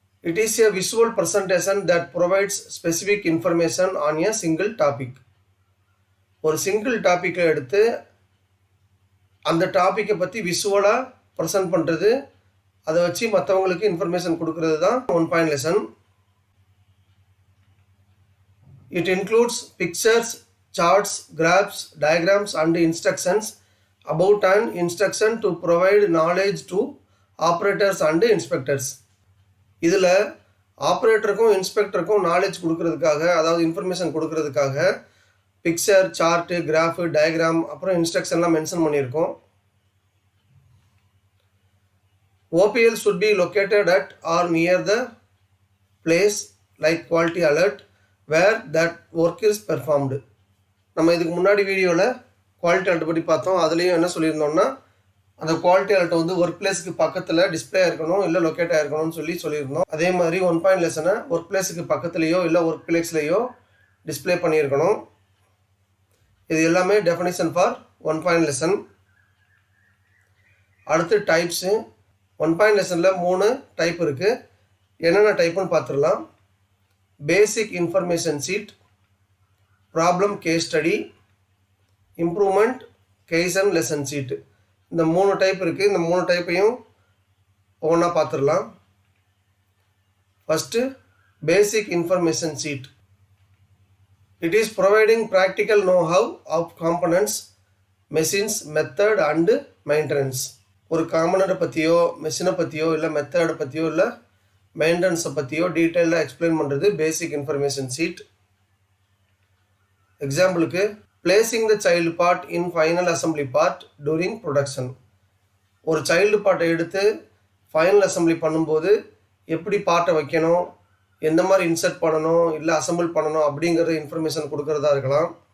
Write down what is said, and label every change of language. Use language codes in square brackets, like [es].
[en] It is a visual presentation that provides specific information on a single topic. [ta] ஒரு single டாப்பிக்கை எடுத்து அந்த டாப்பிக்கை பற்றி விஷுவலாக ப்ரெசென்ட் பண்ணுறது, அதை வச்சு மற்றவங்களுக்கு இன்ஃபர்மேஷன் கொடுக்கறது தான் 1 point lesson. [en] It includes pictures, charts, graphs, diagrams and instructions about an instruction to provide knowledge to operators and inspectors. [ta] இதில் ஆப்ரேட்டருக்கும் இன்ஸ்பெக்டருக்கும் நாலேஜ் கொடுக்கறதுக்காக, அதாவது இன்ஃபர்மேஷன் கொடுக்கறதுக்காக பிக்சர், சார்ட்டு, கிராஃபு, டயக்ராம், அப்புறம் இன்ஸ்ட்ரக்ஷன்லாம் மென்ஷன் பண்ணியிருக்கோம். [en] OPL should be located at or near the place like quality alert where that work is performed. [ta] நம்ம இதுக்கு முன்னாடி வீடியோவில் குவாலிட்டி அலர்ட் பற்றி பார்த்தோம். அதுலேயும் என்ன சொல்லியிருந்தோம்னா, அந்த குவாலிட்டி அலர்ட் ஒர்க் பிளேஸுக்கு பக்கத்தில் டிஸ்பிளே இருக்கணும், இல்லை லொக்கேட் ஆகிருக்கணும்னு சொல்லியிருந்தோம். அதே மாதிரி 1 பாயிண்ட் லெசனை ஒர்க் பிளேஸுக்கு பக்கத்துலேயோ இல்லை ஒர்க் பிளேஸ்லேயோ டிஸ்பிளே பண்ணியிருக்கணும். இது எல்லாமே [en] Definition for 1 point lesson. [ta] அடுத்து டைப்ஸு. 1 பாயிண்ட் லெசனில் 3 டைப் இருக்குது. என்னென்ன டைப்புன்னு பார்த்துடலாம். பேசிக் information seat, problem case study, improvement, case and lesson சீட்டு. இந்த 3 டைப் இருக்குது. இந்த 3 டைப்பையும் ஒவ்வொன்றா பார்த்துடலாம். First basic information seat. [en] It is providing practical know-how of components, machines, method and maintenance. [ta] ஒரு காம்பனண்ட்டை பற்றியோ, மெஷினை பற்றியோ, இல்லை மெத்தடை பற்றியோ, இல்லை மெயின்டெனன்ஸை பற்றியோ டீட்டெயிலாக எக்ஸ்பிளைன் பண்ணுறது பேசிக் இன்ஃபர்மேஷன் சீட். [en] எக்ஸாம்பிளுக்கு, placing the child part in final assembly part during production. [ta] ஒரு சைல்டு பார்ட்டை எடுத்து ஃபைனல் அசம்பிளி பண்ணும்போது எப்படி பார்ட்டை வைக்கணும், எந்த மாதிரி இன்சர்ட் பண்ணணும், இல்லை அசம்பிள் பண்ணணும் அப்படிங்கிற இன்ஃபர்மேஷன் கொடுக்கறதா இருக்கலாம்.